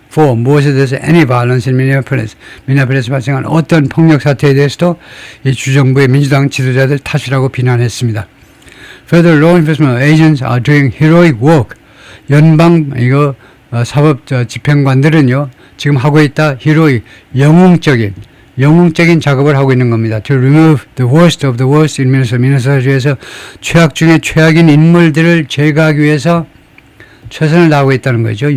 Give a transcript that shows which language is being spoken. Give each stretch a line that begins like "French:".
Korean: For 무엇에 대해서
English: any violence in Minneapolis
Korean: 발생한 어떤 폭력 사태에 대해서도 이 주정부의 민주당 지도자들 탓이라고 비난했습니다.
English: Federal law enforcement agents are doing heroic work.
Korean: 연방 사법 집행관들은요 지금 하고 있다 heroic 영웅적인 작업을 하고 있는 겁니다.
English: To remove the worst of the worst in
Korean: 미네소타주에서 최악 중에 최악인 인물들을 제거하기 위해서 최선을 다하고 있다는 거죠.